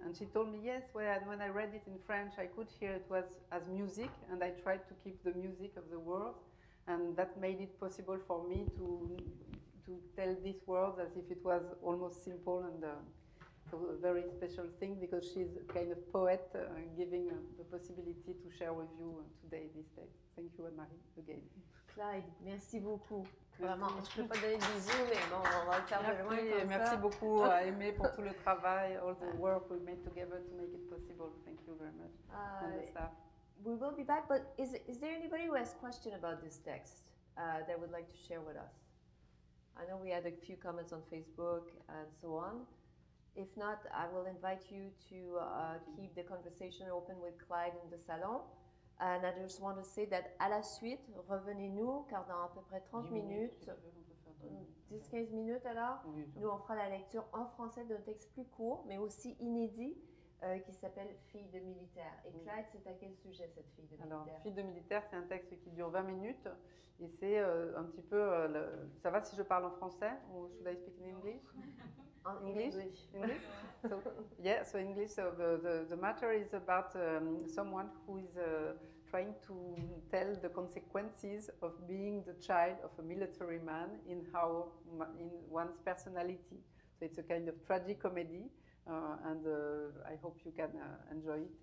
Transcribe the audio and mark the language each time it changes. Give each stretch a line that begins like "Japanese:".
English: And she told me, yes, when I read it in French, I could hear it was as music, and I tried to keep the music of the words, and that made it possible for me to tell these words as if it was almost simple and a very special thing, because she's a kind of poet giving the possibility to share with you today this text. Thank you, Anne-Marie, again.
French: Clyde, merci beaucoup. Merci. Vraiment, je ne peux pas donner des bisous, mais bon, on va le faire de loin Merci, comme merci ça. beaucoup à Aimé pour tout le travail,
English: all the work we made together to make it possible. Thank you very much, and the staff. We will be back, but is there anybody who has question about this text that would like to share with us? I know we had a few comments on Facebook and so on. If not, I will invite you to keep the conversation open with Clyde in the salon. And I just want to say that
French: à la suite, revenez-nous, car dans à peu près 30 minutes, 10-15 minutes alors, Oui, nous on fera la lecture en français d'un texte plus court, mais aussi inédit, qui s'appelle Fille de militaire. Et Clyde, c'est à quel sujet cette fille de militaire? Alors, Fille de militaire, c'est un texte qui dure 20 minutes et c'est un petit peu. Ça va si je parle en français ou
English: should I speak in English? English. English? So, yeah, so English. So the matter is about someone who is trying to tell the consequences of being the child of a military man in one's personality. So it's a kind of tragic comedy. And I hope you can enjoy it.